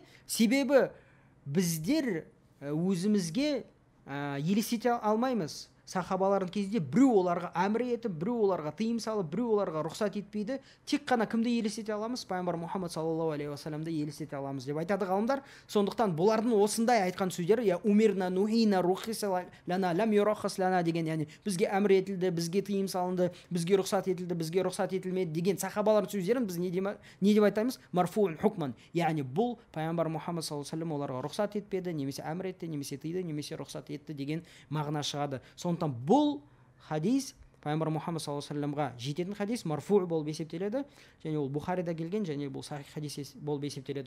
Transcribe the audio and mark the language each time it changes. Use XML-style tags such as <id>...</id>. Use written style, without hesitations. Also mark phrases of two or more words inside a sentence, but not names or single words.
<kk>Себебі біздер өзімізге елестете алмаймыз. Сахабалардың кезінде біреу оларға әмір етіп, біреу оларға тыйым салып, біреу оларға рұқсат етпейді. Тек қана кімді елестете аламыз? Пайғамбар Мұхаммад</kk> <ar>صلى الله عليه وسلم</ar> <kk>елестете аламыз деп айтады ғалымдар. Сондықтан бұлардың осындай айтқан сөздері,</kk> <ar>أمرنا نهينا رخص لنا لم يرخص لنا</ar> <kk>деген, яғни бізге әмір етілді, бізге тыйым салынды, бізге рұқсат етілді, бізге рұқсат етілмеді деген сахабалардың сөздерін біз не деп айтамыз?</kk> <ar>مرفوع حكما.</ar> <kk>Яғни бұл Пайғамбар Мұхаммад</kk> <ar>صلى الله عليه وسلم</ar> <kk>оларға рұқсат етпеді, немесе әмір етті, немесе тыйды, немесе рұқсат етті деген мағына шығады. Бұл хадис Пайғамбар Мұхаммад</kk> <ar>صلى الله عليه وسلم</ar> <kk>жететін хадис, марфу болып есептеледі, және ол Бухарида келген, және бұл сахих хадис болып есептеледі.</kk>